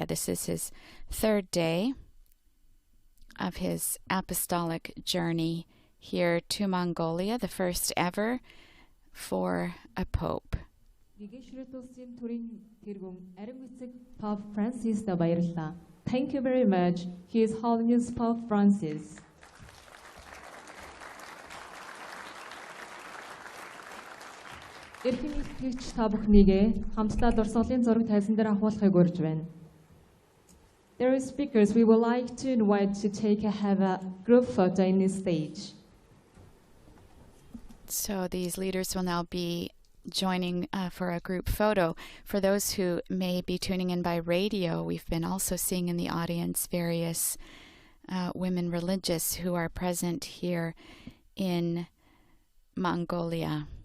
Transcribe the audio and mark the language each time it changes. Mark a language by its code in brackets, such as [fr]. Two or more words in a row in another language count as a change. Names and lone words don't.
[en] This is his third day of his Apostolic Journey here to Mongolia, the first ever for a Pope. [mn] Pope Francis баярлалаа. [en] Thank you very much, His Holiness Pope Francis. [mn] Эрхэм итгэгч та бүхнийгээ хамтдаа дурсгалын зураг тайлсан дээр ахуулахыг урьж байна. [en] There are speakers we would like to invite to have a group photo in this stage. So these leaders will now be joining for a group photo. For those who may be tuning in by radio, we've been also seeing in the audience various women religious who are present here in Mongolia.